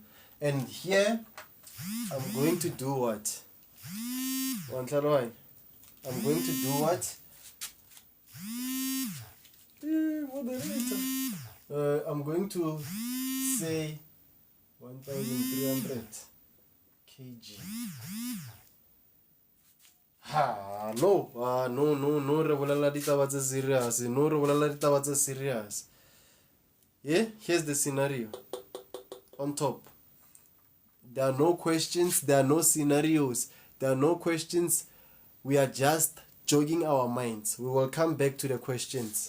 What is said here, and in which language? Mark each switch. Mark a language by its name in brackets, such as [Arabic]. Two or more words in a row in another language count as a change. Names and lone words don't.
[English] And here, I'm going to do what? I'm going to do what? I'm going to say 1,300 kg. [Southern Sotho] No, re bolela ditaba tse serious. [English] Yeah, here's the scenario. On top, there are no questions, there are no scenarios, there are no questions. We are just jogging our minds. We will come back to the questions.